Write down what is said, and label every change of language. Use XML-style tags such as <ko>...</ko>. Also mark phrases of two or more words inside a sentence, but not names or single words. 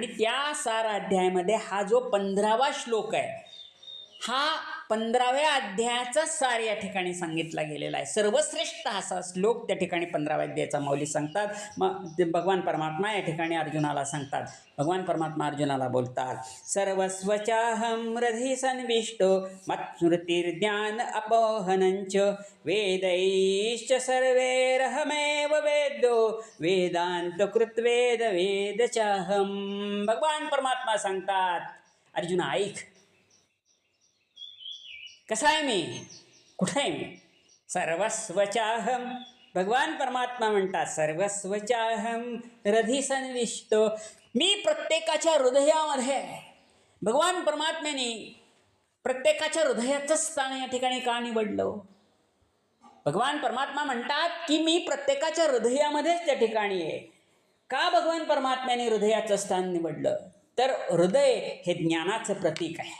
<mr>आणि त्या सार अध्यायामध्ये हा जो 15वा श्लोक आहे, हा 15व्या अध्यायाचा सार या ठिकाणी सांगितला गेलेला आहे. सर्वश्रेष्ठ असा श्लोक त्या ठिकाणी 15व्या अध्यायाचा माऊली सांगतात. मग ते भगवान परमात्मा या ठिकाणी अर्जुनाला सांगतात. भगवान परमात्मा अर्जुनाला बोलतात,</mr> <sa>सर्वस्वचाहं हृदि संविष्टो मत्स्मृतिर्ज्ञान अपोहनंच वेदैश्च सर्वैरहमेव वेद्यो वेदांत कृत्वेद वेद चाहम.</sa> <mr>भगवान परमात्मा सांगतात, अर्जुना ऐक, कसा आहे मी, कुठे आहे मी. सर्वस्वचाहम, भगवान परमात्मा म्हणतात,</mr> <sa>सर्वस्वचाहम हृदि संविष्टो,</sa> <mr>मी प्रत्येकाच्या हृदयामध्ये आहे. भगवान परमात्म्याने प्रत्येकाच्या हृदयाचं स्थान या ठिकाणी का निवडलं. भगवान परमात्मा म्हणतात की मी प्रत्येकाच्या हृदयामध्येच त्या ठिकाणी आहे. का भगवान परमात्म्याने हृदयाचं स्थान निवडलं, तर हृदय हे ज्ञानाचं प्रतीक आहे.</mr>